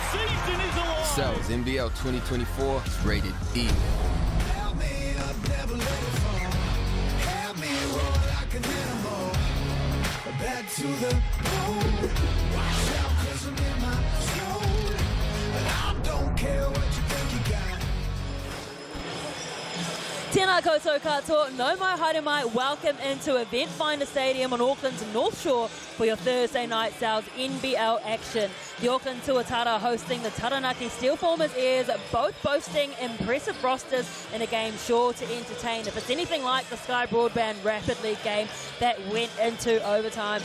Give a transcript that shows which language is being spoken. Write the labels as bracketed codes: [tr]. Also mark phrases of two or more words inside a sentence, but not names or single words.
[en] Cells NBL 2024 is rated E. Back to the moon. Watch out, 'cause I'm in my zone. And I don't care what you think you got. [mi] Tēnā koutou katoa, no mai haere mai, [en] welcome into Eventfinda Stadium on Auckland's North Shore for your Thursday night South NBL action. The Auckland Tuatara hosting the Taranaki Steelformers Ears, both boasting impressive rosters in a game sure to entertain. If it's anything like the Sky Broadband Rapid League game that went into overtime.